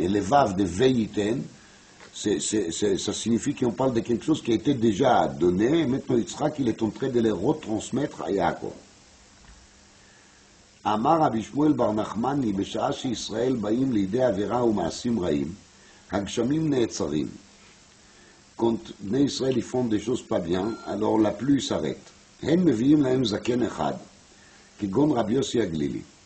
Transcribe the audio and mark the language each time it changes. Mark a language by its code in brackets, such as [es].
[fr] Et le vav de Veiten, ça signifie qu'on parle de quelque chose qui a été déjà donné, et maintenant Yitzhak, il est en train de le retransmettre à Yaakov. [he] אמר רבי שמואל בר נחמני, בשעה שישראל באים לידי עבירה ומעשים רעים, הגשמים נעצרים. [fr] Quand בני ישראל יפון des choses pas bien, alors la pluie s'arrête. [he] הם מביאים להם זקן אחד, כגון רבי יוסי הגלילי.